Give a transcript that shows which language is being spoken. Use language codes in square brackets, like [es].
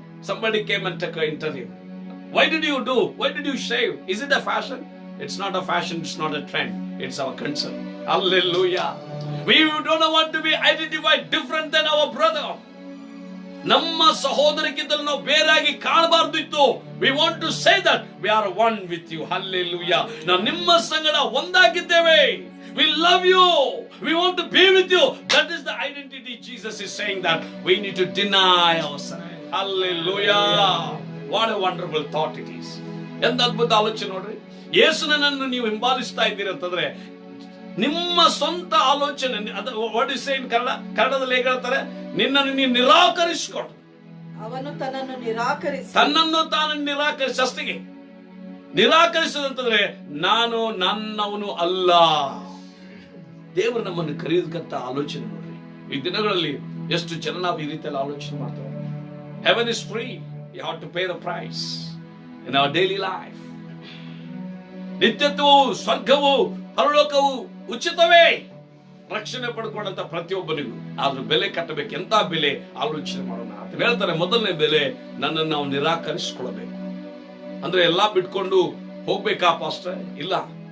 [en] somebody came and took an interview. Why did you do? Why did you shave? Is it a fashion? It's not a fashion, it's not a trend, it's our concern. Hallelujah. We don't want to be identified different than our brother. [kn] ನಮ್ಮ ಸಹೋದರಕ್ಕಿಂತಲೂ ನಾವು ಬೇರೆಯಾಗಿ ಕಾಣಬಾರ್ದಿತ್ತು. [en] We want to say that we are one with you. Hallelujah. [kn] ನಾವು ನಿಮ್ಮ ಸಂಗಡ ಒಂದಾಗಿದ್ದೇವೆ. [en] We love you. We want to be with you. That is the identity. Jesus is saying that we need to deny ourselves. Hallelujah. What a wonderful thought it is. [kn] ಎಂತ ಅದ್ಭುತ ಆಲೋಚನೆ ನೋಡ್ರಿ. ಯೇಸುನನ್ನು ನೀವು ಹಿಂಬಾಲಿಸ್ತಾ ಇದ್ದೀರಿ ಅಂತಂದ್ರೆ ನಿಮ್ಮ ಸ್ವಂತ ಆಲೋಚನೆ, [en] what is say in Kannada, [kn] ಕನ್ನಡದಲ್ಲಿ ಹೇಗೆ ಹೇಳ್ತಾರೆ, ನಿನ್ನನ್ನು ನೀನು ನಿರಾಕರಿಸಿಕೊಂಡು, ಅವನು ತನ್ನನ್ನು ನಿರಾಕರಿಸಿ, ತನ್ನನ್ನು ತಾನು ನಿರಾಕರಿಸಿ ಅಷ್ಟಿಗೆ ನಿರಾಕರಿಸದಂತಂದ್ರೆ ನಾನು ನನ್ನವನು ಅಲ್ಲ. ದೇವರು ನಮ್ಮನ್ನು ಕರೆಯೋದಕ್ಕಂತ ಆಲೋಚನೆ ನೋಡ್ರಿ. ಈ ದಿನಗಳಲ್ಲಿ ಎಷ್ಟು ಜನ ನಾವು ಈ ರೀತಿಯಲ್ಲಿ ಆಲೋಚನೆ ಮಾಡ್ತೇವೆ. [en] Heaven is free. You have to pay the price in our daily life. [kn] ನಿತ್ಯತ್ವವು, ಸ್ವರ್ಗವು, ಪರಲೋಕವು ಉಚಿತವೇ. ರಕ್ಷಣೆ ಪಡ್ಕೊಂಡಂತ ಪ್ರತಿಯೊಬ್ಬನಿಗೂ ಆದ್ರೂ ಬೆಲೆ ಕಟ್ಟಬೇಕು. ಎಂತ ಬೆಲೆ ಆಲೋಚನೆ ಮಾಡೋಣ ಅಂತ ಹೇಳ್ತಾರೆ. ಮೊದಲನೇ ಬೆಲೆ, ನನ್ನನ್ನು ನಾವು ನಿರಾಕರಿಸಿಕೊಳ್ಳಬೇಕು. ಅಂದ್ರೆ ಎಲ್ಲಾ ಬಿಟ್ಕೊಂಡು ಹೋಗ್ಬೇಕಾ ಪಾಸ್ಟರ್? ಇಲ್ಲ.